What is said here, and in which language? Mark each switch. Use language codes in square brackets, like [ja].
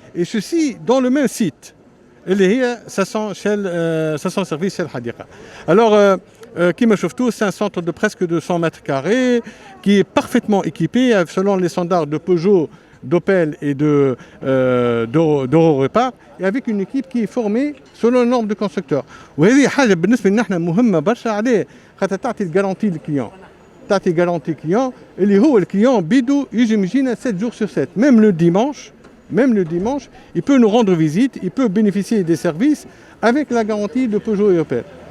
[fr] Et ceci dans le même site. Ça sent service Shell Hadiqa. Alors, [ar] Kima Shoftou, [fr] c'est un centre de presque 200 mètres carrés qui est parfaitement équipé selon les standards de Peugeot, d'Opel et d'Euro-Répar, et avec une équipe qui est formée selon les normes de constructeurs. [ar] وهذه حاجة بالنسبة لنا مهمة برشا عليه خاطر تعطي الجارانتي للكليون. تعطي جارانتي كليون اللي هو الكليون بيدو يجينا [fr] 7 jours sur 7, même le dimanche, il peut nous rendre visite, il peut bénéficier des services avec la garantie de Peugeot et Opel.